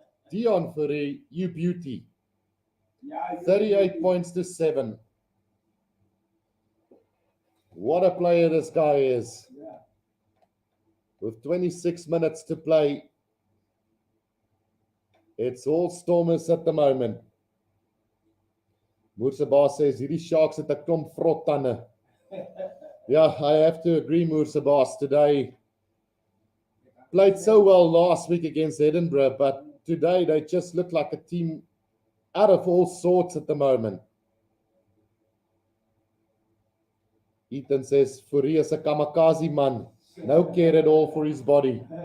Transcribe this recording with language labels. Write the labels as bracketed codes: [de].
[en] Dion Fourie, you beauty. 38 points to 7. What a player this guy is. With 26 minutes to play, it's all Stormers at the moment. [af] Moerseba says, hierdie Sharks het 'n klomp vrot tande. [en] Yeah, I have to agree, Moerseba. Today played so well last week against Edinburgh, but today they just look like a team out of all sorts at the moment. Ethan says, Fourie is a kamikaze man. No care at all for his body.